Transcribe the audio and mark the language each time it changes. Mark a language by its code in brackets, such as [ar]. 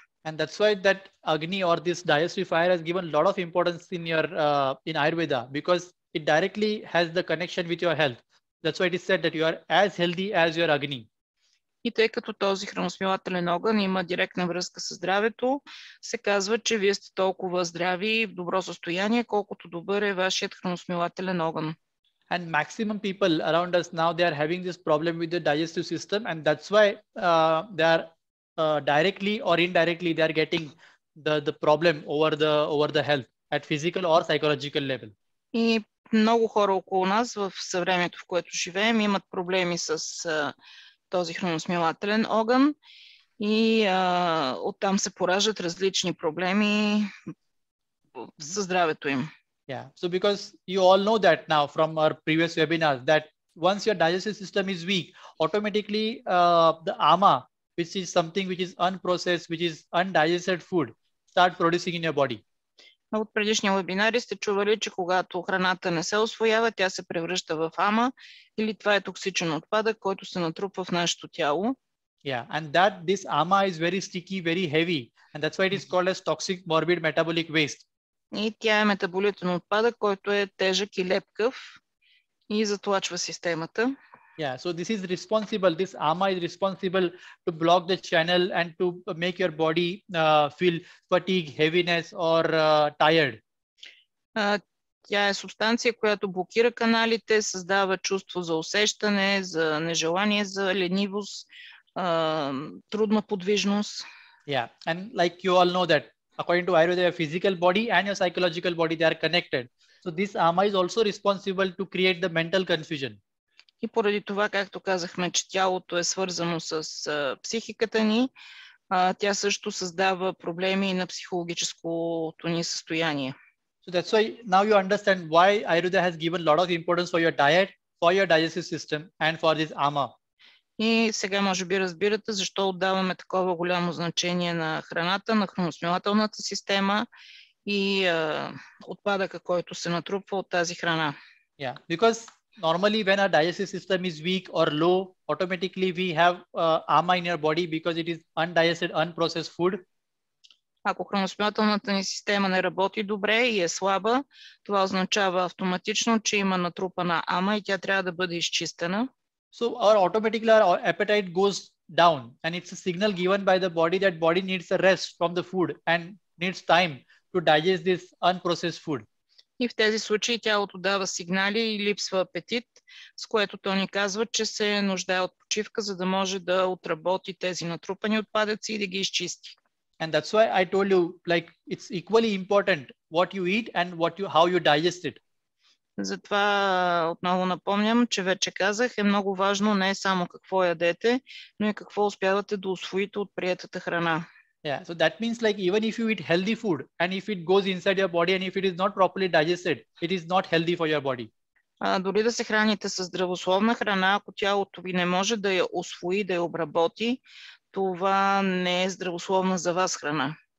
[en] And that's why that agni or this digestive fire has given a lot of importance in Аюрведа, because it directly has the connection with your health. That's why it is said that you are as healthy as your agni. [bg] И тъй като този храносмилателен огън има директна връзка с здравето, се казва, че вие сте толкова здрави и в добро състояние, колкото добър е вашият храносмилателен огън. [en] And maximum people around us now, they are having this problem with the digestive system, and that's why they are directly or indirectly they are getting the problem over the health at physical or psychological level. [bg] И много хора около нас в съвремието, в което живеем, имат проблеми с този храносмилателен огън и оттам се пораждат различни проблеми със здравето им. [en] Yeah, so because you all know that now from our previous webinars that once your digestive system is weak, automatically the ama, which is something which is unprocessed, which is undigested food, start producing in your body. [bg] От предишни вебинари сте чували, че когато храната не се усвоява, тя се превръща в ама или това е токсичен отпадък, който се натрупва в нашето тяло. [en] Yeah, and that this ama is very sticky, very heavy, and that's why it is called as toxic morbid metabolic waste. [bg] И тя е метаболитен отпадък, който е тежък и лепкав и затлачва системата. [en] Yeah, so this ama is responsible to block the channel and to make your body feel fatigue, heaviness or tired. [bg] Тя е субстанция, която блокира каналите, създава чувство за усещане, за нежелание, за ленивост, трудна подвижност. [en] Yeah, and like you all know that according to Аюрведа, your physical body and your psychological body, they are connected. So this ama is also responsible to create the mental confusion. [bg] И поради това, както казахме, че тялото е свързано с психиката ни, тя също създава проблеми на психологическото ни състояние. [en] So that's why now you understand why Аюрведа has given a lot of importance for your diet, for your digestive system and for this ama. [bg] И сега може би разбирате защо отдаваме такова голямо значение на храната, на храносмилателната система и отпадъка, който се натрупва от тази храна. [en] Yeah, because normally when our digestive system is weak or low, automatically we have ama in your body because it is undigested, unprocessed food. [bg] Ако храносмилателната ни система не работи добре и е слаба, това означава автоматично, че има натрупана ама и тя трябва да бъде изчистена. [en] So our appetite goes down, and it's a signal given by the body that body needs a rest from the food and needs time to digest this unprocessed food. [bg] И в тези случаи тялото дава сигнали и липсва апетит, с което то ни казва, че се нуждае от почивка, за да може да отработи тези натрупани отпадъци и да ги изчисти. [en] And that's why I told you, like, it's equally important what you eat and how you digest it. [bg] Затова отново напомням, че вече казах, е много важно не само какво ядете, но и какво успявате да усвоите от приетата храна. [en] Yeah, so that means like even if you eat healthy food and if it goes inside your body and if it is not properly digested, it is not healthy for your body. [bg] Дори да се храните с здравословна храна, ако тялото ви не може да я усвои, да я обработи, това не е здравословна за вас храна.